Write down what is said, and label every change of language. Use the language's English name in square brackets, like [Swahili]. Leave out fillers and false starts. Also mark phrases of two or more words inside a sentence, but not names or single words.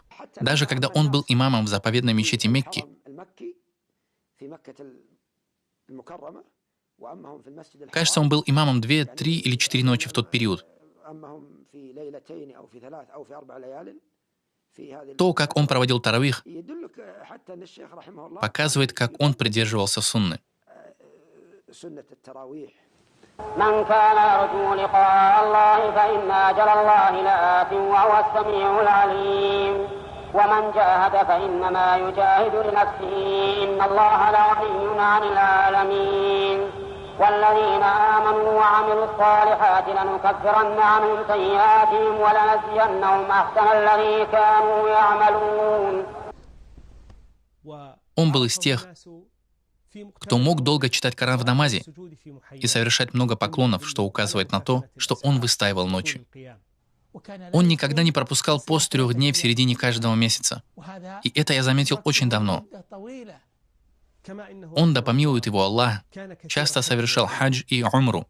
[Russian] Даже когда он был имамом в заповедной мечети Мекки, кажется, он был имамом 2, 3 или 4 ночи в тот период. То, как он проводил таравих, показывает, как он придерживался сунны. [Arabic] من كان يرجو لقاء الله فإن أجل الله لآت وهو السميع العليم ومن جاهد فإنما يجاهد لنفسه إن الله لغني عن العالمين والذين آمنوا وعملوا الصالحات لنكفرن عنهم سيئاتهم ولنجزينهم أحسن الذي كانوا يعملون. [Russian] Он был из тех, кто мог долго читать Коран в намазе и совершать много поклонов, что указывает на то, что он выстаивал ночи. Он никогда не пропускал пост 3 дней в середине каждого месяца. И это я заметил очень давно. Он, да помилует его Аллах, часто совершал хадж и умру.